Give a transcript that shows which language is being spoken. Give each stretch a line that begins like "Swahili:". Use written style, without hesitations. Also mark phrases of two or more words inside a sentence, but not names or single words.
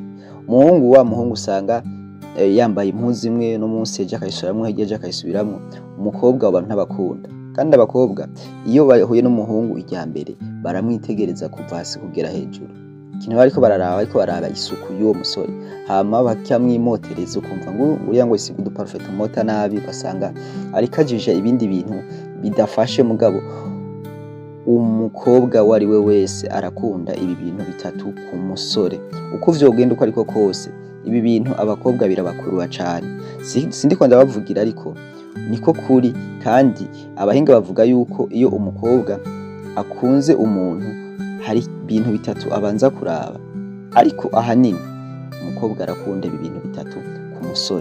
Rundi: Wa muhungu usanga yambaye impuzu imwe no munsi yaje akayisubiramwo, yaje akayisubiramwo. Umukobwa abantu ntabakunda, kandi abakobwa iyo bahuye n'umuhungu ijya mbere baramwitegereza kuva hasi kugera hejuru. Ikintu bariko bararaba isuku y'uwo musore, hama bakamwimotereza ukumva ngo uriya ngo isi
English: good perfect
Rundi: mota nabi, ugasanga ariko ajije ibindi bintu bidafashe. Mugabo umukobwa wari we wese arakunda ibi bintu bitatu ku musore. Uko vyogenda uko ariko kose ibi bintu abakobwa birabakurura cyane. Sindiko ndabavugira ariko niko kuri, kandi abahinga bavuga yuko iyo umukobwa akunze umuntu hari ibintu bitatu abanza kuraba, ariko ahanini umukobwa arakunda ibi bintu bitatu ku musore.